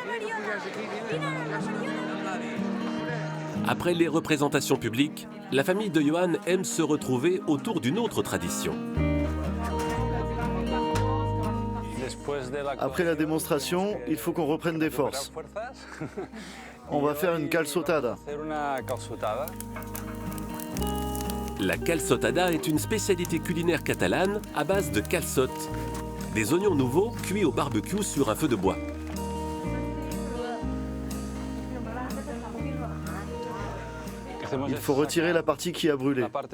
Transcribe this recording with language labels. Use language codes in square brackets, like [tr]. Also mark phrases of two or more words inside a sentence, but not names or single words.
[fr] Après les représentations publiques, la famille de Johan aime se retrouver autour d'une autre tradition. Après la démonstration, il faut qu'on reprenne des forces. On va faire une calçotada. La calçotada est une spécialité culinaire catalane à base de calçote, des oignons nouveaux cuits au barbecue sur un feu de bois. Il faut retirer la partie qui a brûlé.